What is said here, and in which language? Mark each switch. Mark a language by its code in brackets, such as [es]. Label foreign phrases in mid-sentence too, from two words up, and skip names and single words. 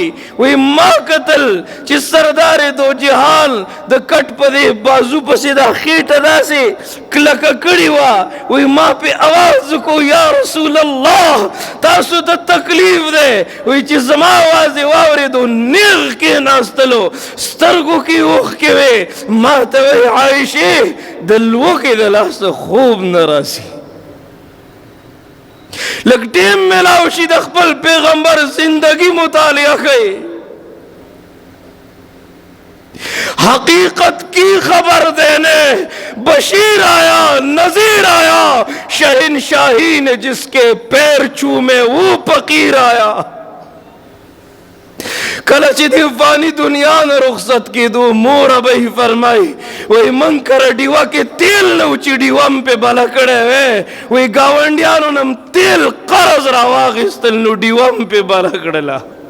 [ps] وی ما کتل چې سردار دو جهان د کټ په دې بازو پسې دا خېټه داسې کلکه کړې وه وی ما پې اواز وکړو یا رسول الله تاسو ته تکلیف دی وی چې زما اواز یې واورېدو نیغ کېناستلو سترګو کې اوښکې وې ما ته وی عایشې د لوږې د لاسه خوب نه راسي لږ ټیم میلاو شي د خپل پیغمبر زندگی مطالعه کړئ حقیقت کی خبر دینے [ur] بشیر آیا نذیر آیا شہنشاہی نے جس کے پیر چومے وہ فقیر آیا [ps] کله چې دی فانی دنیا نه رخصت کېدو مور به یې فرمایي وایي موږ کره ډیوه کې تیل نه و چې ډیوه م پې بله کړی وی وایي ګاونډیانو نه م تیل قرض راواخیستل نو ډیوه م پې بله کړله